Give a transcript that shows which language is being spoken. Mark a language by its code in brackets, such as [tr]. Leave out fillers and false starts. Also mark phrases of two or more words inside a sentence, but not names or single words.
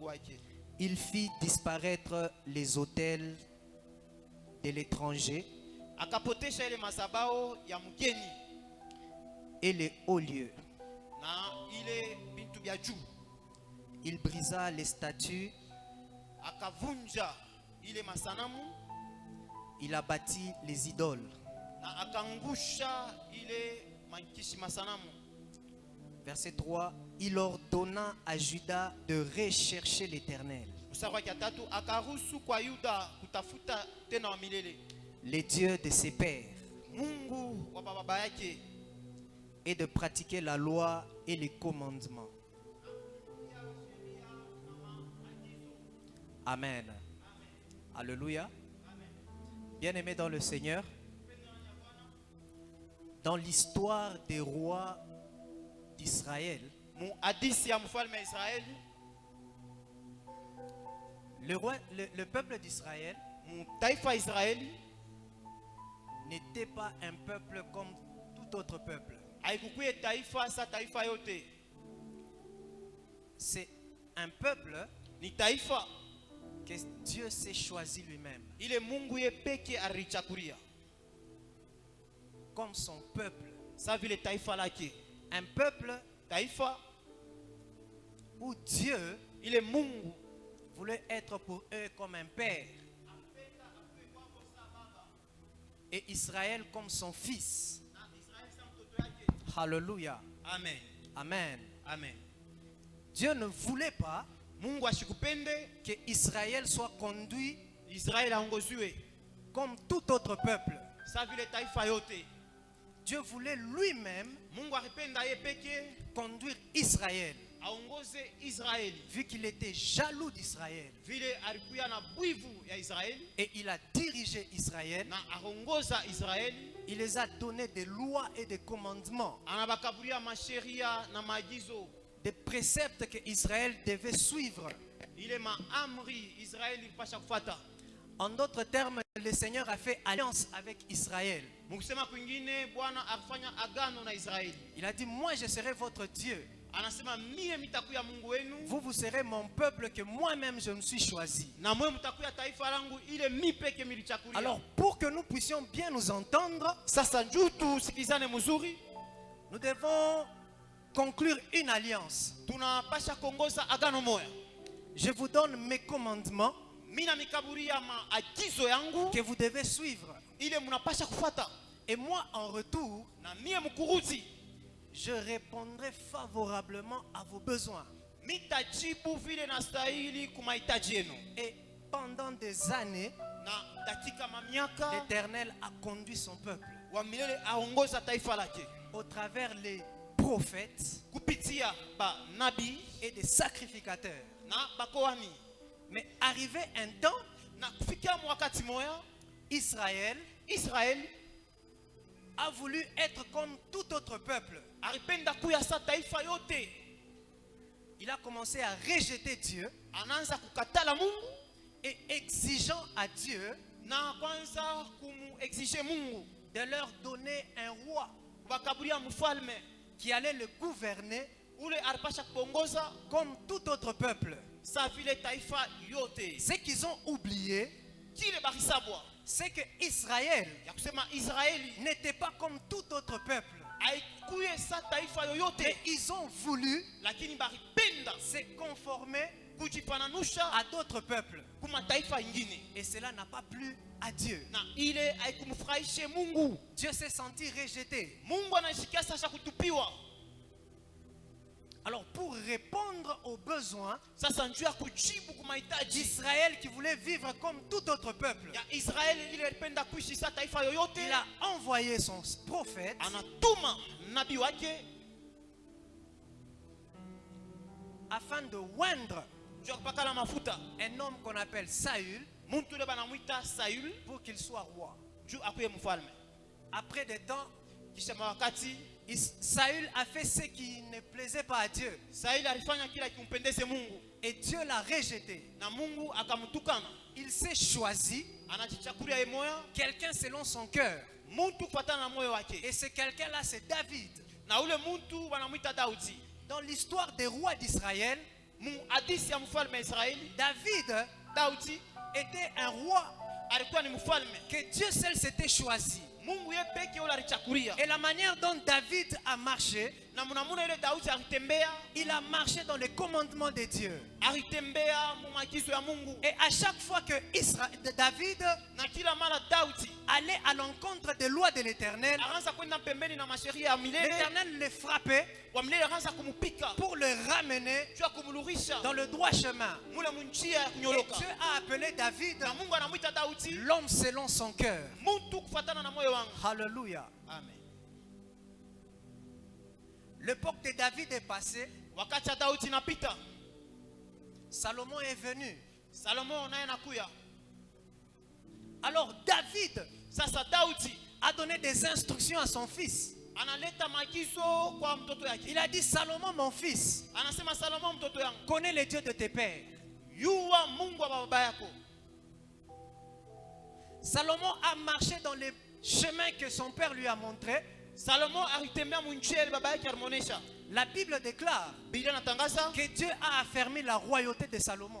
[fr] Il fit disparaître les autels de l'étranger [sw] akapotesha ile mazabao ya mgeni [fr] et les hauts lieux. [sw] na ile bintu bya juu. [fr] Il brisa les statues, [sw] Akavunja ile masanamu [fr] il abattit les idoles. [sw] na akangusha ile mankishi masanamu. [fr] Verset 3, il ordonna à Judas de rechercher l'Éternel, [sw] Mstari wa tatu, akaruhusu kwa Yuda kutafuta tena wa milele [fr] les dieux de ses pères, [sw] Mungu wa baba yake, [fr] et de pratiquer la loi et les commandements. Amen. Alléluia. Bien-aimés dans le Seigneur, dans l'histoire des rois d'Israël, [sw] mu hadisi ya mfalme wa Israeli, [fr] le peuple d'Israël [sw] mu taifa Israeli [fr] n'était pas un peuple comme tout autre peuple. [sw] haikukuye taifa sa taifa yote. [fr] C'est un peuple [sw] Ni taifa [fr] que Dieu s'est choisi lui-même [sw] ile Mungu ye peke alichakulia [fr] comme son peuple. [sw] sa vile taifa lake. [fr] Un peuple [sw] Taifa [fr] où Dieu [sw] ile Mungu [fr] voulait être pour eux comme un père et Israël comme son fils. Alléluia. Amen. Amen. Amen. Dieu ne voulait pas [sw] Mungu ashikupende [fr] que Israël soit conduit [sw] Israeli aongoziwe [fr] comme tout autre peuple. [sw] sa vile taifa yote. [fr] Dieu voulait lui-même [sw] Mungu alipenda ye peke [fr] conduire Israël, [sw] aongoze Israeli [fr] vu qu'il était jaloux d'Israël. [sw] vile alikuya na bwivu ya Israeli [fr] Et il a dirigé Israël. [sw] na aongoza Israeli, [fr] Il les a donné des lois et des commandements, [sw] anabakabulia masheria na maagizo, [fr] des préceptes que Israël devait suivre. [sw] ile maamri Israeli ilipasha kufuata. [fr] En d'autres termes, le Seigneur a fait alliance avec Israël. [sw] Mukisema kwingine, Bwana alifanya agano na Israeli. [fr] Il a dit, moi je serai votre Dieu. [sw] Anasema mie mitakuya Mungu wenu [fr] Vous serez mon peuple que moi-même je me suis choisi. [sw] na mwe mtakuya taifa langu ile mi peke milichakulia. [fr] Alors pour que nous puissions bien nous entendre, [sw] Sasa njoo tusikizane mzuri, [fr] nous devons conclure une alliance. [sw] tunapasha kongoza agano moya. [fr] Je vous donne mes commandements [sw] Mina mikaburia maagizo yangu [fr] que vous devez suivre. [sw] ile mnapasha kufuata, [fr] Et moi en retour, [sw] na mie mkuruzi [fr] je répondrai favorablement à vos besoins. [sw] mitajibu vile nastahili kumahitaji yenu. [fr] Et pendant des années, [sw] Na katika mamiaka [fr] l'Éternel a conduit son peuple [sw] wa milele aongoza taifa lake [fr] au travers les prophètes [sw] kupitia ba nabii [fr] et des sacrificateurs. [sw] na bakoani. [fr] Mais arrivé un temps, [sw] Na kufikia wakati moya [fr] Israël [sw] Israeli [fr] a voulu être comme tout autre peuple. [sw] alipenda kuya sa taifa yote, [fr] Il a commencé à rejeter Dieu [sw] anaanza kukatala Mungu [fr] et exigeant à Dieu [sw] na kwanza kumuexige Mungu [fr] de leur donner un roi [sw] bakaburia mfalme [fr] qui allait le gouverner [sw] ule alipasha kuongoza [fr] comme tout autre peuple. [sw] sa vile taifa yote. [fr] Ce qu'ils ont oublié, [sw] Kile bakisabwa [fr] c'est que Israël [sw] ya kusema Israeli [fr] n'était pas comme tout autre peuple. [sw] haikuye sa taifa yoyote, [fr] Mais ils ont voulu [sw] lakini baripenda [fr] se conformer [sw] kujifananusha [fr] à d'autres peuples. [sw] kuma taifa ingine, [fr] Et cela n'a pas plu à Dieu. [sw] na ile haikumfurahishe Mungu. [fr] Dieu s'est senti rejeté. [sw] Mungu anashikia sasa kutupiwa. [fr] Alors pour répondre aux besoins [sw] Sasa njoo ya kujibu kumahitaji [fr] d'Israël qui voulait vivre comme tout autre peuple, [sw] ya Israeli ile ilipenda kuishi sa taifa yoyote, [fr] il a envoyé son prophète [sw] anatuma nabii wake [fr] afin de oindre [sw] njoo ya kupakala mafuta [fr] un homme qu'on appelle Saül [sw] muntu ule banamwita Saül [fr] pour qu'il soit roi. [sw] njoo akuye mfalme. [fr] Après des temps, [sw] Kisha mawakati [fr] Saül a fait ce qui ne plaisait pas à Dieu [sw] Saül alifanya kila kimpendeze Mungu [fr] et Dieu l'a rejeté. [sw] na Mungu akamtukana. [fr] Il s'est choisi [sw] Anajichakulia yeye moya [fr] quelqu'un selon son cœur. [sw] muntu kufatana na moyo wake, [fr] Et ce quelqu'un-là, c'est David. [sw] na ule muntu banamwita Daudi. [fr] Dans l'histoire des rois d'Israël, [sw] Mu hadisi ya mfalme wa Israeli, [fr] David [sw] Daudi [fr] était un roi [sw] alikuwa ni mfalme. [fr] que Dieu seul s'était choisi. [sw] Mungu yeye peke yule alichakulia. [fr] Et la manière dont David a marché, [sw] Na mnamuna ile Daudi alitembea, [fr] il a marché dans les commandements de Dieu. [sw] alitembea mu maagizo ya Mungu. [fr] Et à chaque fois que David [sw] Na kila mara Daudi [fr] allait à l'encontre des lois de l'Éternel, [sw] akaanza kwenda pembeni na masheria ya milele. [fr] l'Éternel le frappait [sw] Wa milele akaanza kumupika, [fr] pour le ramener [sw] juu ya kumlurisha [fr] dans le droit chemin. [sw] mule munjia ya [fr] Et [sw] kunyoloka. [fr] Dieu a appelé David [sw] Na Mungu anamuita Daudi [fr] l'homme selon son cœur. [sw] mtu kufuatana na moyo wangu. [fr] Alléluia. Amen. L'époque de David est passée. [sw] Wakati ya Daudi napita, [fr] Salomon est venu. [sw] Salomo naye nakuya. [fr] Alors David [sw] Sasa Daudi [fr] a donné des instructions à son fils. [sw] analeta maagizo kwa mtoto yake. [fr] Il a dit, Salomon, mon fils, [sw] Anasema Salomo mtoto yangu, [fr] connais les dieux de tes pères. [sw] yuwa Mungu wa baba yako. [fr] Salomon a marché dans les chemins que son père lui a montrés. [sw] Salomo alitembea munjia ile baba yake alimuonesha. [fr] La Bible déclare [sw] Biblia inatangaza [fr] que Dieu a affermi la royauté de Salomon.